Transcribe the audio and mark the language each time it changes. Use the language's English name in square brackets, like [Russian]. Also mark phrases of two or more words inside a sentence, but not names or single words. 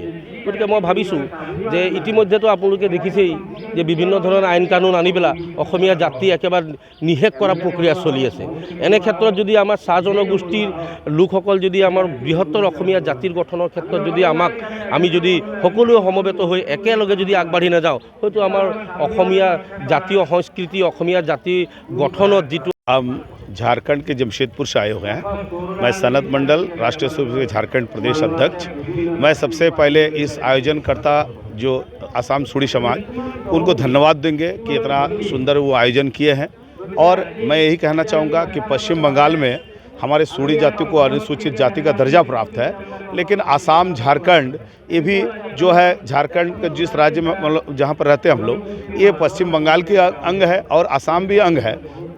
[Assamese] গতিকে মই ভাবিছোঁ যে ইতিমধ্যেতো আপোনালোকে দেখিছেই যে বিভিন্ন ধৰণৰ আইন কানুন আনি পেলাই অসমীয়া জাতি একেবাৰে নিষেধ কৰা প্ৰক্ৰিয়া চলি আছে। এনে ক্ষেত্ৰত যদি আমাৰ চাহ জনগোষ্ঠীৰ লোকসকল যদি আমাৰ বৃহত্তৰ অসমীয়া জাতিৰ গঠনৰ ক্ষেত্ৰত যদি আমি যদি সকলোৱে সমবেত হৈ একেলগে যদি আগবাঢ়ি নাযাওঁ, হয়তো আমাৰ অসমীয়া জাতীয় সংস্কৃতি, অসমীয়া জাতি গঠনত যিটো। [Hindi] हम झारखंड के जमशेदपुर से आए हुए हैं। मैं सनत मंडल, राष्ट्रीय स्वयंसेवक झारखंड प्रदेश अध्यक्ष। मैं सबसे पहले इस आयोजनकर्ता जो आसाम सूड़ी समाज, उनको धन्यवाद देंगे कि इतना सुंदर वो आयोजन किए हैं। और मैं यही कहना चाहूँगा कि पश्चिम बंगाल में हमारे सूड़ी जाति को अनुसूचित जाति का दर्जा प्राप्त है, लेकिन आसाम, झारखंड, ये भी जो है झारखंड के जिस राज्य में जहाँ पर रहते हैं हम लोग, ये पश्चिम बंगाल की अंग है और आसाम भी अंग है।